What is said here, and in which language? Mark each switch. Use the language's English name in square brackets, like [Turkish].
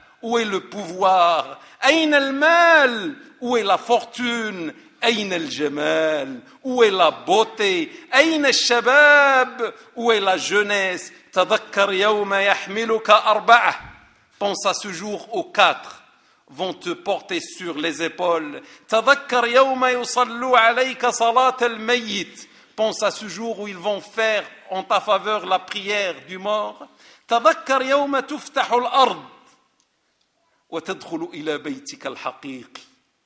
[French] Où est le pouvoir? [Arabic] أين المال? [French] Où est la fortune? [Arabic] أين الجمال? [French] Où est la beauté? [Arabic] أين الشباب? [French] Où est la jeunesse? [Arabic] تذكر يوم يحملك أربعة. [French] Pense à ce jour aux quatre vont te porter sur les épaules. [Arabic] تذكر يوم يصلوا عليك صلاة الميت. [French] Pense à ce jour où ils vont faire en ta faveur la prière du mort. [Arabic] تذكر يوم تفتح الأرض وتدخل إلى بيتك الحقيقي.